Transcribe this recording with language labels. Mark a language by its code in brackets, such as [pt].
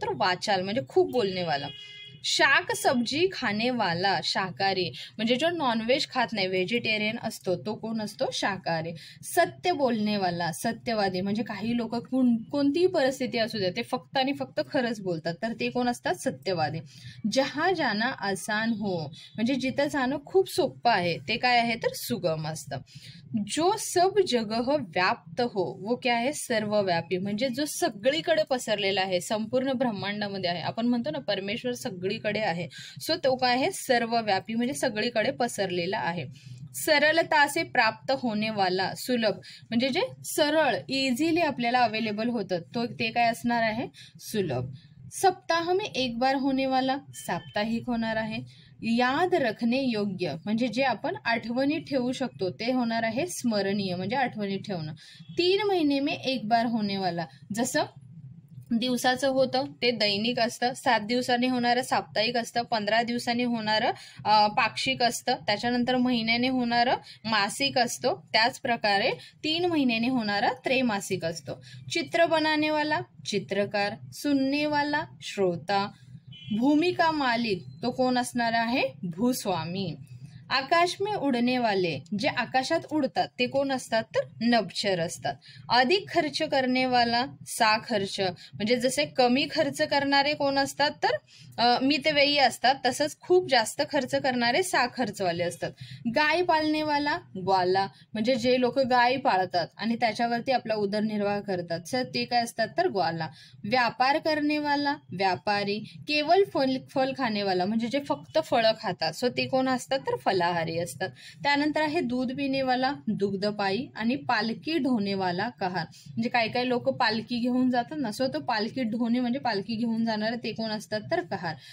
[mr] तर वाचाल, म्हणजे खूप बोलने वाला। [hi] शाक सब्जी खाने वाला शाकाहारी, [mr] म्हणजे जो नॉनव्हेज खात नाही, व्हेजिटेरियन असतो, तो कोण असतो? शाकाहारी। [hi] सत्य बोलने वाला सत्यवादी, [mr] म्हणजे काही लोक कोणतीही परिस्थिती असू दे ते फक्त आणि फक्त खरंच बोलतात, तर ते कोण असतात? सत्यवादी। [hi] जहां जाना आसान हो, [mr] म्हणजे जिथं जाणं खूप सोपं आहे, ते काय आहे? तर सुगम असतं। [hi] जो सब जगह व्याप्त हो वो क्या है? [mr] सर्वव्यापी, म्हणजे जो सगळीकडे पसरलेला आहे, संपूर्ण ब्रह्मांडामध्ये आहे। आपण म्हणतो ना परमेश्वर सगळीकडे आहे, सो तो काय आहे? सर्वव्यापी, म्हणजे सगळीकडे पसरलेला आहे। [hi] सरलता से प्राप्त होने वाला सुलभ, [mr] म्हणजे जे सरळ इझिली आपल्याला अवेलेबल होतं, तो ते काय असणार आहे? सुलभ। [hi] सप्ताह में एक बार होने वाला साप्ताहिक [mr] होणार आहे। [hi] याद रखने योग्य, [mr] म्हणजे जे आपण आठवणी ठेवू शकतो, ते होणार आहे स्मरणीय, म्हणजे आठवणी ठेवणं। [hi] 3 महीने में एक बार होने वाला, [mr] जसं दिवसाचं होतं ते दैनिक असतं, 7 दिवसांनी होणारं साप्ताहिक असतं, 15 दिवसांनी होणारं पाक्षिक असतं, त्याच्यानंतर महिन्याने होणारं मासिक असतो, त्याच प्रकारे 3 महिन्याने होणारा त्रैमासिक असतो। [hi] चित्र बनाने वाला चित्रकार, सुनने वाला श्रोता, भूमिका मालिक, [mr] तो कोण असणार आहे? [hi] भूस्वामी। आकाश में उडने वाले, [mr] जे आकाशात उडतात, ते कोण असतात? तर नभचर असतात। [hi] अधिक खर्च करने वाला साखर्च, [mr] म्हणजे जसे कमी खर्च करणारे कोण असतात? तर मितव्ययी असतात, तसंच खूप जास्त खर्च करणारे साखर्चवाले असतात। [hi] गाय पाळने वाला ग्वाला, [mr] म्हणजे जे लोक गाय पाळतात आणि त्याच्यावरती आपला उदरनिर्वाह करतात, सर ते काय असतात? तर ग्वाला। [hi] व्यापार करने वाला व्यापारी। केवल फल खाने वाला, [mr] म्हणजे जे फक्त फळं खातात, सो ते कोण असतात? तर फलाहारी असतात। त्यानंतर आहे दूध पिणे वाला दुग्धपायी, आणि [hi] पालखी ढोने वाला कहार, [mr] म्हणजे काही काही लोक पालखी घेऊन जातात ना, सो तो पालखी ढोणे म्हणजे पालखी घेऊन जाणारे, ते कोण असतात? तर कहार।